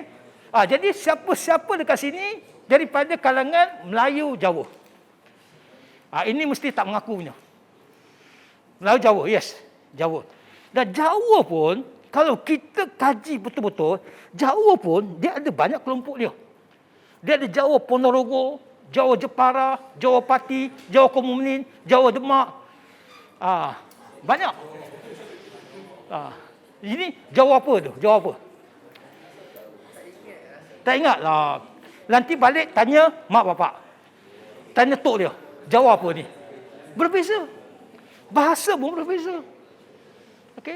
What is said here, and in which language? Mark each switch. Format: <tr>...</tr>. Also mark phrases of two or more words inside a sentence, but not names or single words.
<ms>Jadi siapa-siapa dekat sini daripada kalangan Melayu Jawa. Ini mesti tak mengaku punya. Melayu Jawa, yes, Jawa. Dan Jawa pun, kalau kita kaji betul-betul, Jawa pun dia ada banyak kelompok dia. Dia ada Jawa Ponorogo, Jawa Jepara, Jawa Pati, Jawa Kemuning, Jawa Demak. Banyak. Ini Jawa apa tu? Jawa apa? Tak ingat lah. Nanti balik tanya mak bapak. Tanya tok dia. Jawa apa ni? Berbeza. Bahasa pun berbeza. Okey?</ms>